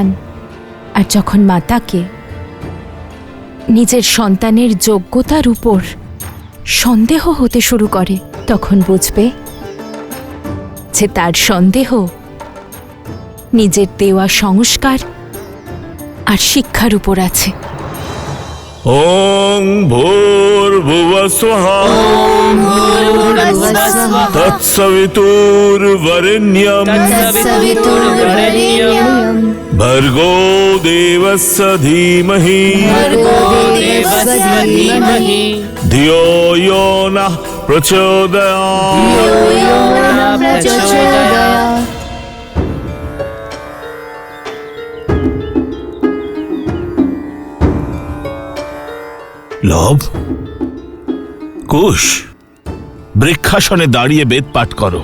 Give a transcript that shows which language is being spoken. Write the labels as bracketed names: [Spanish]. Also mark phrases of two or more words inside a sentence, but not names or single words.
[Bangla] আর যখন মাতাকে নিজের সন্তানের যোগ্যতার উপর সন্দেহ হতে শুরু করে, তখন বুঝবে যে তার সন্দেহ নিজের দেওয়া সংস্কার আর শিক্ষার উপর আছে। [Sanskrit] ওং ভূর্ভুবস্বঃ তৎসবিতুর্বরেণ্যং ভর্গো দেবস্য ধীমহি ধিয়ো यो নঃ প্রচোদয়াৎ। [Bangla] লব, কুশ, বৃক্ষাসনে দাঁড়িয়ে বেদ পাঠ করো।